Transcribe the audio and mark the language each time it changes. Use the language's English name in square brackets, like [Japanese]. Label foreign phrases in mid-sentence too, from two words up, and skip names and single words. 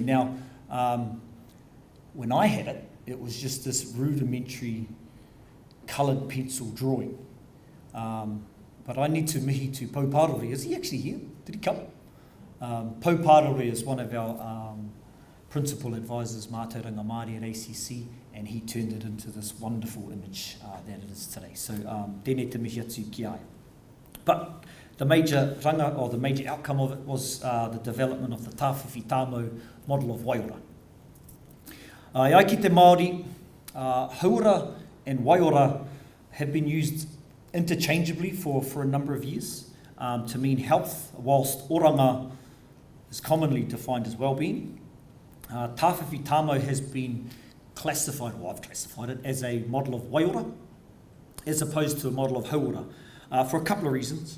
[English] Now, when I had it, it was just this rudimentary coloured pencil drawing. But I need to mihi to Pou Parore. Is he actually here? Did he come? Pou Parore is one of our principal advisors, [Māori] Mātauranga Māori [English] at ACC, and he turned it into this wonderful image that it is today. So, [Māori] tēnei te mihi atu ki ai. [English] But the major outcome of it was the development of the Tāwhiwhi Tāmau model of Waiora. [Māori] Ai ki te Māori, [English] hauora and Waiora have been used interchangeably for a number of years to mean health, whilst oranga is commonly defined as well-being. Tāwhiwhi Tāmau has been classified, or I've classified it, as a model of Waiora, as opposed to a model of hauora, for a couple of reasons.